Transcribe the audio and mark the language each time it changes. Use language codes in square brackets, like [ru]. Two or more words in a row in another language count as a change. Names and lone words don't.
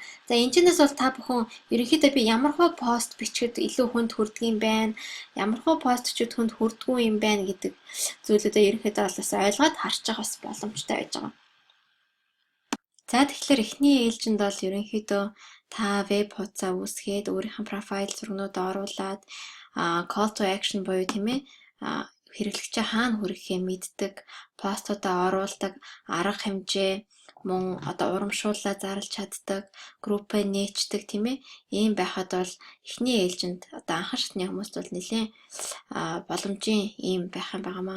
[mn] За энэчнээс бол та бүхэн ерөнхийдөө би ямар хөө пост бичгэд илүү хүнд хүрдэг юм байна, ямар хөө пост бичгэд хүнд хүрдгүй юм байна гэдэг зүйлүүдээ ерөнхийдөө бас ойлгоод харж байгаа бас боломжтой байж байгаа. За тэгэхээр эхний ээлжинд бол ерөнхийдөө та веб хуудасаа үүсгээд өөрийнхөө профайл зургнуудаа оруулаад [en] call to action [mn] буюу тийм ээ хэрэглэгчээ хаана хүрэхээ мэддэг, постуудаа оруулдаг, арга хэмжээ мөн одоо урамшууллаа зарлж чаддаг, группээ нээчдэг тийм ээ. Ийм байхад бол эхний ээлжинд одоо анхан шатны хүмүүст бол нэлээд боломжийн ийм байх юм байнамаа.